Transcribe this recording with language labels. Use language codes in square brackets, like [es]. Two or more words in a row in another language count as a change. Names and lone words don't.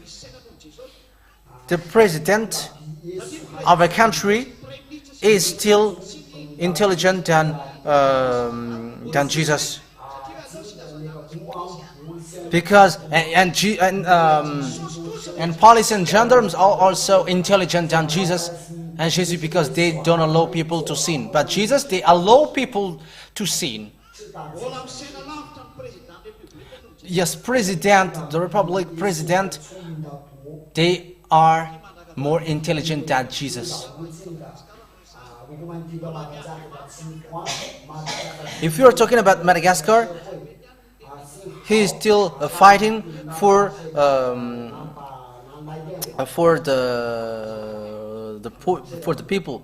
[en] The president of a country is still intelligent than Jesus. Because and police and gendarmes are also intelligent than Jesus and Jesus, because they don't allow people to sin. But Jesus, they allow people to sin. [mg] mbola misena lavitra ny [fr] président république [en] Yes, president, the republic president, they are more intelligent than Jesus. If you are talking about Madagascar, he is still fighting for the people.